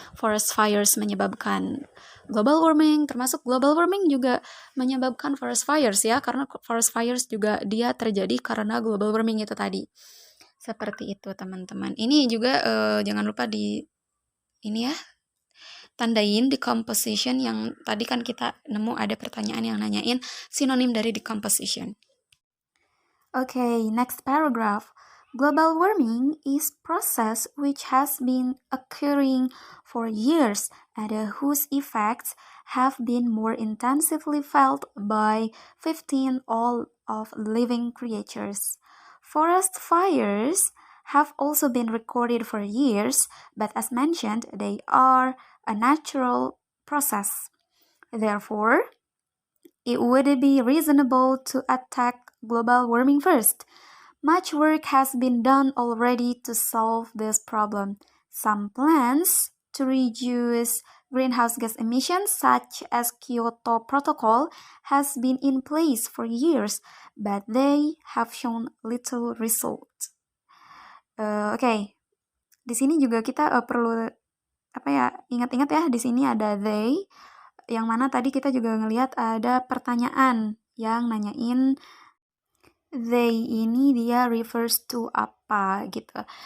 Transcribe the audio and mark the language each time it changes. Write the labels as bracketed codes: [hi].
[id] Forest fires menyebabkan global warming, termasuk global warming juga menyebabkan forest fires ya, karena forest fires juga dia terjadi karena global warming itu tadi. Seperti itu teman-teman. Ini juga jangan lupa ini ya, tandain decomposition yang tadi kan kita nemu ada pertanyaan yang nanyain sinonim dari decomposition. [en] Okay, next paragraph. Global warming is process which has been occurring for years and whose effects have been more intensively felt by 15 all of living creatures. Forest fires have also been recorded for years, but as mentioned, they are a natural process. Therefore, it would be reasonable to attack global warming first. Much work has been done already to solve this problem. Some plans to reduce greenhouse gas emissions, such as Kyoto Protocol, has been in place for years, but they have shown little result. [id] Oke. Di sini juga kita perlu ingat-ingat ya, di sini ada they, yang mana tadi kita juga ngelihat ada pertanyaan yang nanyain they ini dia [en] refers to [id] apa gitu.